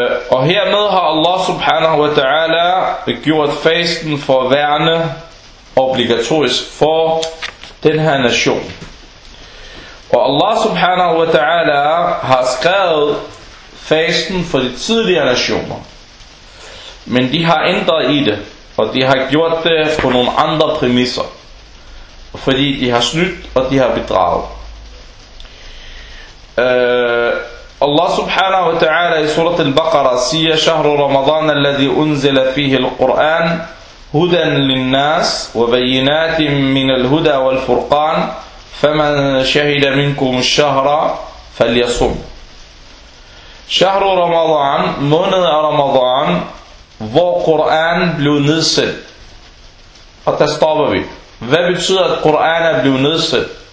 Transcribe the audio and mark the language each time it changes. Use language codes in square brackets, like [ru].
[da] Og hermed har Allah subhanahu wa ta'ala gjort fasten for værende obligatorisk for den her nation. Og Allah subhanahu wa ta'ala har skrevet fasten for de tidligere nationer. Men de har ændret i det, og de har gjort det på nogle andre præmisser. Fordi de har snydt, og de har bedraget. [ar] Allah subhanahu wa ta'ala i surat al-Baqarah siger, شهر رمضان الذي أنزل فيه القرآن هدى للناس وبينات من الهدى والفرقان فمن شهد منكم الشهر فليصم. شهر رمضان, [da] måned af Ramadan, hvor Qur'an blev nedsat. Og der stopper vi. Hvad betyder, at Qur'an er blevet nedsat?